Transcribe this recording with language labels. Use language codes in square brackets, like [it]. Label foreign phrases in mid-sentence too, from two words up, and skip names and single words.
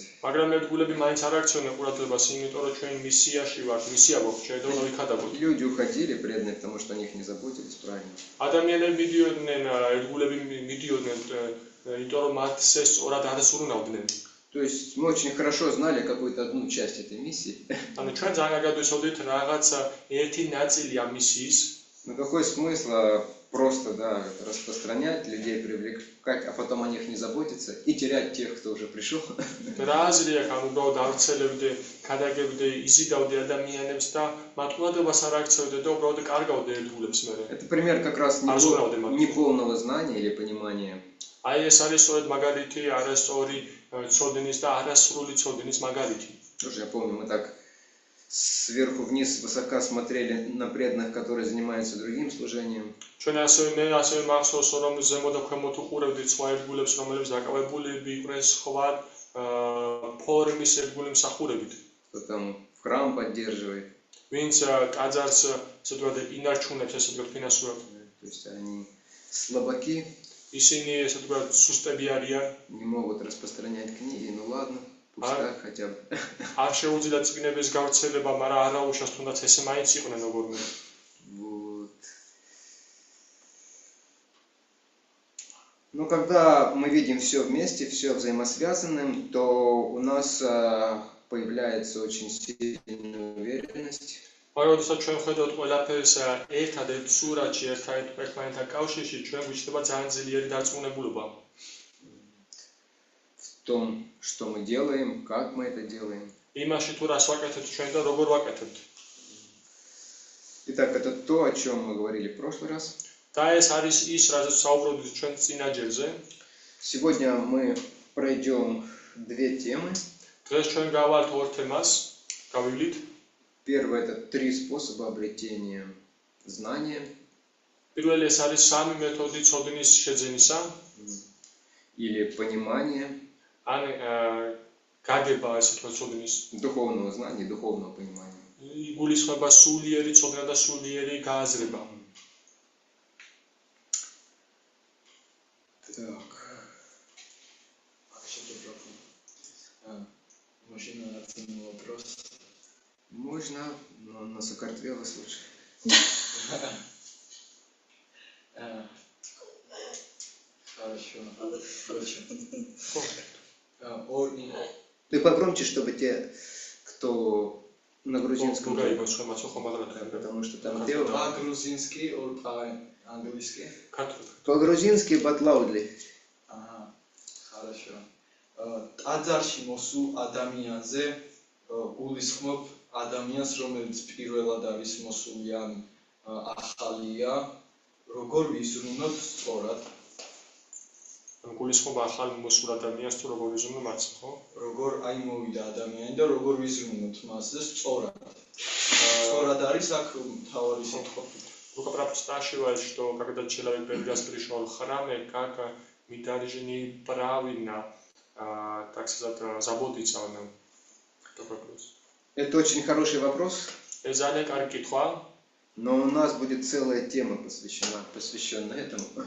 [ka] მაგრამ ერთგულები მაინც არ აქცევდნენ ყურადღებას, იმიტომ რომ ჩვენ მისიაში ვართ, მისია გვაქვს, ჩვენ უნდა ვიქადაგოთ. [ru] Люди уходили преданные, потому что о них не заботились правильно. [ka] ადამიანები მიდიოდნენ, ერთგულები მიდიოდნენ, იმიტომ რომ მათ ეს სწორად არ ესურნავდნენ. [ru] То есть мы очень хорошо знали какую-то одну часть этой миссии. [ka] ანუ ჩვენ ძალიან გადავისვდით რაღაც ერთი ნაწილი ამ მისიის. [ru] Но какой смысл просто, да, распространять, людей привлекать, а потом о них не заботиться и терять тех, кто уже пришел? [ka] რა აზრია ხან უბრალოდ ავრცელებდე, გადაგებდე, იზიდავდე ადამიანებს და მათ ყურადღებას არ აქცევდე და უბრალოდ კარგავდე ერთგულებს მერე. [ru] Это пример как раз неполного знания или понимания. [ka] აი ეს არის სწორედ მაგალითი არასწორი ცოდნის და არასრული ცოდნის მაგალითი. [ru] Тоже я помню, мы так сверху вниз высоко смотрели на преданных, которые занимаются другим служением. [ka] ჩვენ მე ასევე მახსოვს, რომ ზემოთ და ქვემოთ უყურებდით სხვა ერთგულებს, რომლებიც დაკავებულები იყვნენ სხვა ფორმის ერთგული მსახურებით. [ru] Кто там в храм поддерживает. [ka] ვინც ტაძარს ესე ვთქვათ ინარჩუნებს, ესე ვთქვათ ფინანსურად. [ru] То есть они слабаки. [ka] ისინი ესე ვთქვათ სუსტები არიან. [ru] Не могут распространять книги, ну ладно. Так хотя бы. [ka] არ შეუძლიათ წიგნების გავრცელება, მაგრამ არაუშავს თუნდაც ესე მაინც იყვნენ როგორმე. [ru] Вот. Но когда мы видим все вместе, все взаимосвязанным, то у нас появляется очень сильная уверенность. [ka] როდესაც ჩვენ ხედავთ ყველაფერს ერთადერთ სურათში, ერთმანეთთან კავშირში, ჩვენ გვიჩნდება ძალიან ძლიერი დარწმუნებულობა. [ru] В том, что мы делаем, как мы это делаем. [ka] იმაში თუ რას ვაკეთებთ ჩვენ და როგორ ვაკეთებთ. [ru] Итак, это то, о чем мы говорили в прошлый раз. [ka] და ეს არის ის, რაზეც საუბრობდით ჩვენ წინა ჯერზე. [ru] Сегодня мы пройдем две темы. [ka] დღეს ჩვენ გავართ ორ თემას, გავივლით. [ru] Первое – это 3 способа обретения знания. [ka] პირველი ეს არის 3 მეთოდი ცოდნის შეძენისა. [ru] Или понимания. [ka] ან გაგება ესე თქვა ცოდნის. [ru] Духовного знания, духовного понимания. [ka] იგულისხმება სულიერი ცოდნა და сулиერი გააზრება. [ru] Так. Можно один вопрос? Можно, но на Сокартвелос лучше. Хорошо. Ты погромче, чтобы те, кто на грузинском, потому что там Тео. По-грузински, по-английски? По-грузински [en] but loudly. [ru] Ага, хорошо. [ka] ტაძარში მოსულ ადამიანზე გულისხმობ ადამიანს, რომელიც პირველად არის მოსული ან ახალია, როგორ ვიზრუნოთ სწორად? გულისხმობა ახალ მოსულ ადამიანს თუ როგორ ვიზრუნო მას, ხო? როგორ აი მოვიდა ადამიანი და როგორ ვიზრუნოთ მასზე სწორად? Სწორად არის აქ მთავარი საკითხი. [ru] Только спрашивает, что когда человек первый раз пришел в храм, как мы должны правильно, так сказать, заботиться о нем. Такой вопрос. Это очень хороший вопрос. Но у нас будет целая тема посвященная этому.